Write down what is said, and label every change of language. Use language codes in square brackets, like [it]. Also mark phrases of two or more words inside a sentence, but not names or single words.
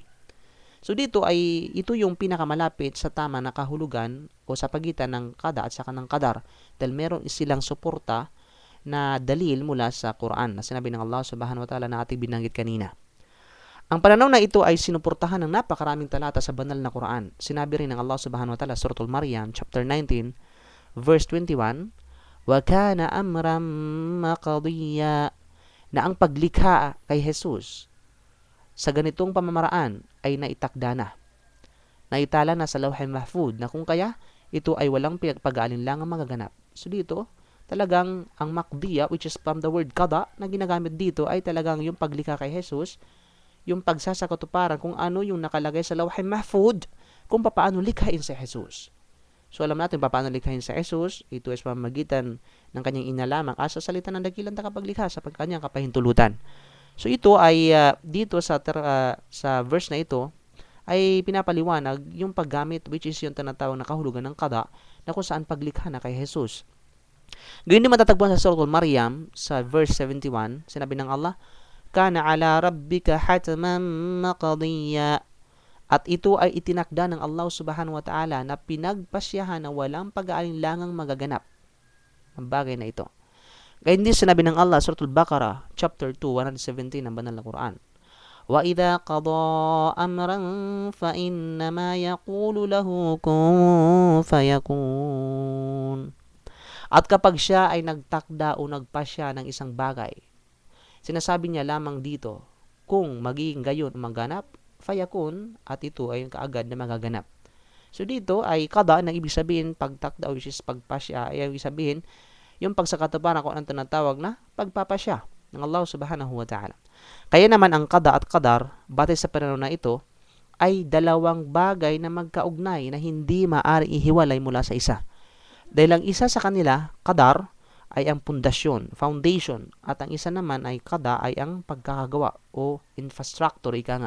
[tl] So dito ay ito yung pinakamalapit sa tama na kahulugan o sa pagitan ng qada at saka ng qadar, dahil meron silang suporta na dalil mula sa Quran na sinabi ng Allah [ar] Subhanahu wa Ta'ala [tl] na ating binanggit kanina. Ang pananaw na ito ay sinuportahan ng napakaraming talata sa banal na Quran. Sinabi rin ng Allah [ar] Subhanahu wa Ta'ala, [tl] Suratul Maryam, [en] chapter 19, verse 21, [ar] "Wa kana amran maqdiya," [tl] na ang paglikha kay Jesus sa ganitong pamamaraan ay naitakda na. Naitala na sa Lawh Mahfud na kung kaya ito ay walang pinagpag-aalinlangang magaganap. So dito, talagang ang maqdiya, [en] which is from the word qada, [tl] na ginagamit dito ay talagang yung paglikha kay Jesus, yung pagsasakatuparan kung ano yung nakalagay sa Lawh Mahfud, kung paano likhain si Jesus. So alam natin paano likhain si Jesus, ito ay pamamagitan ng kanyang ina lamang sa salita ng dakilang takapaglikha sa kanyang kapahintulutan. So ito ay dito sa verse na ito ay pinapaliwanag yung paggamit, [en] which is [tl] yung tinatawag na kahulugan ng qada, na kung saan paglikha na kay Jesus. Gayun din matatagpuan sa Suratul Maryam sa verse 71, sinabi ng Allah, [ar] "Kana ala rabbika hatman maqdiya." [tl] At ito ay itinakda ng Allah [ar] Subhanahu wa Ta'ala [tl] na pinagpasyahan na walang pag-aalinlangang magaganap ang bagay na ito. Gayun din sinabi ng Allah sa Suratul Baqarah, chapter 2, 117 ng banal na Quran, [ar] "Wa idha qada amran fa innama yaqulu lahu kun fayakun." [tl] At kapag siya ay nagtakda o nagpasya ng isang bagay, sinasabi niya lamang dito, kung magiging gayon ang maganap, fayakun, at ito ay yung kaagad na magaganap. So dito ay qada na ibig sabihin pagtakda, [en] which is [tl] pagpasya, ay ibig sabihin yung pagsakatuparan kung anong tinatawag na pagpapasya ng Allah [ar] Subhanahu wa Ta'ala. [tl] Kaya naman ang qada at qadar, batay sa pananaw na ito, ay dalawang bagay na magkaugnay na hindi maaaring ihiwalay mula sa isa. Dahil ang isa sa kanila, qadar, ay ang pundasyon, foundation, at ang isa naman ay qada ay ang pagkakagawa o infrastructure, ika nga.